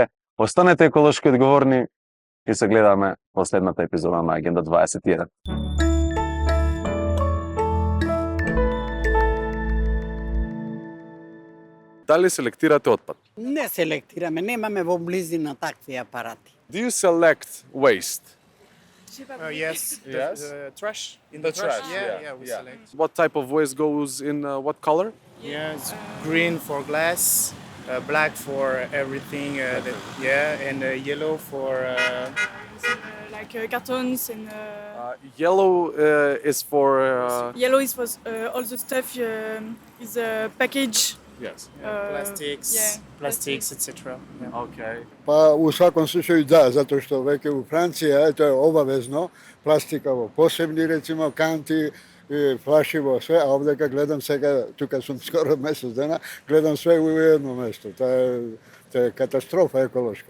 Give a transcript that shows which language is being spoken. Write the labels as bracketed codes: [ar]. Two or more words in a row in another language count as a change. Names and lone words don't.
[mk] Останете еколошки одговорни и се гледаме во следната епизода на Агенда 21. Дали селектирате отпад? Не селектираме, немаме во близина такви апарати. [en] Do you select waste? Yes. Yes? The trash. In The trash, Yeah, we select. What type of waste goes in what color? Yeah, it's green for glass, black for everything. And yellow for. Cartons and Yellow is for... yellow is for all the stuff is package. Yes. plastics, plastics, etc. Okay. [mk] Па у сваком случају да, затоа што веќе у Франција тоа е обавезно, пластика во посебни рецимо канти, флаши во све, а овдека гледам сега, тука сум скоро месец дена, гледам све у едно место. Тоа е катастрофа еколошка.